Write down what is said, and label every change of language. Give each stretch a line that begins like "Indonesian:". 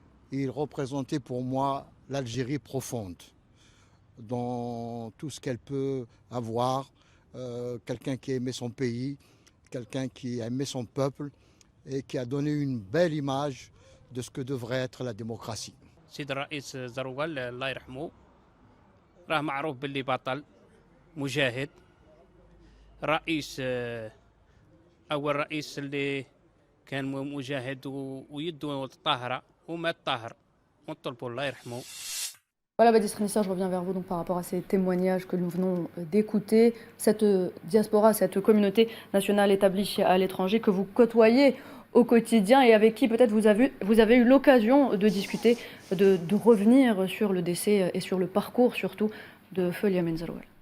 French: Il représentait pour moi l'Algérie profonde, dans tout ce qu'elle peut avoir, quelqu'un qui aimait son pays, quelqu'un qui aimait son peuple et qui a donné une belle image de ce que devrait être la démocratie.
Arabic: سيد الرئيس زروال الله يرحمه راه معروف باللي بطل مجاهد رئيس أول رئيس اللي كان مجاهد ويده طاهرة ومات طاهر ونطلبوا الله يرحمه.
French: Voilà, Badis Renissa, je reviens vers vous donc par rapport à ces témoignages que nous venons d'écouter. Cette diaspora, cette communauté nationale établie à l'étranger que vous côtoyez au quotidien et avec qui peut-être vous avez eu l'occasion de discuter, de revenir sur le décès et sur le parcours surtout de Feu Iliamine Zeroual.